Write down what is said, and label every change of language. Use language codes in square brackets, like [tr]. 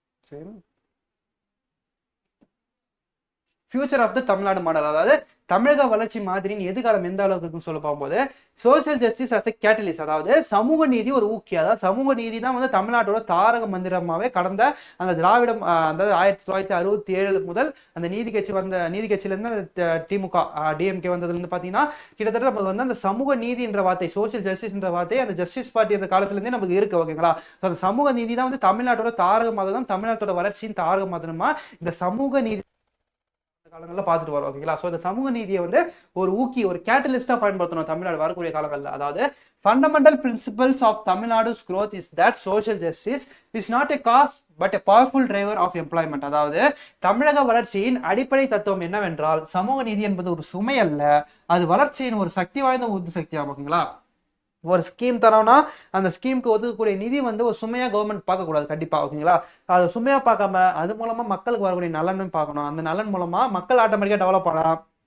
[ta] சரி, [en] future of the Tamil Nadu model, [ta] அதாவது தமிழக வளர்ச்சி மாதிரியின் எதிர்காலம் எந்த அளவுக்கு இருக்குன்னு சொல்ல போகும்போது [en] social justice as a catalyst, [ta] அதாவது சமூக நீதி ஒரு ஊக்கி, அதாவது சமூக நீதி தான் வந்து தமிழ்நாட்டோட தாரக மந்திரமாவே கடந்த அந்த திராவிடம் அதாவது 1967 முதல் அந்த நீதி கட்சியிலிருந்து திமுக டிஎம்கே வந்ததுலேருந்து பார்த்தீங்கன்னா கிட்டத்தட்ட நமக்கு வந்து அந்த சமூக நீதி என்ற வார்த்தை, சோசியல் ஜஸ்டிஸ் என்ற வார்த்தை அந்த ஜஸ்டிஸ் பார்ட்டி அந்த காலத்துலேருந்தே நமக்கு இருக்கு. ஓகேங்களா? அந்த சமூக நீதி தான் வந்து தமிழ்நாட்டோட தாரக மதம், தமிழ்நாட்டோட வளர்ச்சியின் தாரக மதமா இந்த சமூக நீதி காலங்களில் பார்த்துட்டு வரும். ஓகேங்களா? ஸோ இந்த சமூக நீதியை வந்து ஒரு ஊக்கி, ஒரு கேட்டலிஸ்டா பயன்படுத்தணும் தமிழ்நாடு வரக்கூடிய காலங்களில். [en] அதாவது fundamental principles of Tamil Nadu's growth is that social justice is not a cause but a powerful driver of employment. [ta] அதாவது தமிழக வளர்ச்சியின் அடிப்படை தத்துவம் என்னவென்றால் சமூக நீதி என்பது ஒரு சுமை அல்ல, அது வளர்ச்சியின் ஒரு சக்தி வாய்ந்த உந்து சக்தியாகும். ஓகேங்களா? ஒரு ஸ்கீம் தரோம்னா அந்த ஸ்கீமுக்கு ஒதுக்கக்கூடிய நிதி வந்து ஒரு சுமையா கவர்மெண்ட் பார்க்கக்கூடாது கண்டிப்பா. ஓகேங்களா? அது சுமையா பார்க்காம அது மூலமா மக்களுக்கு வரக்கூடிய நலனும் பார்க்கணும். அந்த நலன் மூலமா மக்கள் ஆட்டோமேட்டிக்கா டெவலப் பண்ணலாம்.